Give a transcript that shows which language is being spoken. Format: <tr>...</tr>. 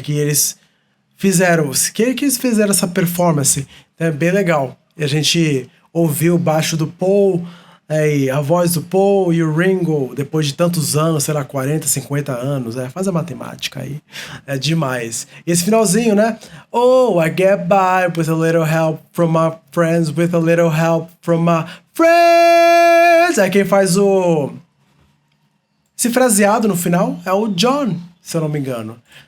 <pt>Que eles fizeram essa performance, é bem legal. E a gente ouviu o baixo do Paul, e a voz do Paul e o Ringo, depois de tantos anos, sei lá, 40, 50 anos, faz a matemática aí, é demais. E esse finalzinho, né?</pt> <en>Oh, I get by with a little help from my friends, with a little help from my friends.</en> <pt>Aí quem faz esse fraseado no final é o John, se eu não me engano.</pt>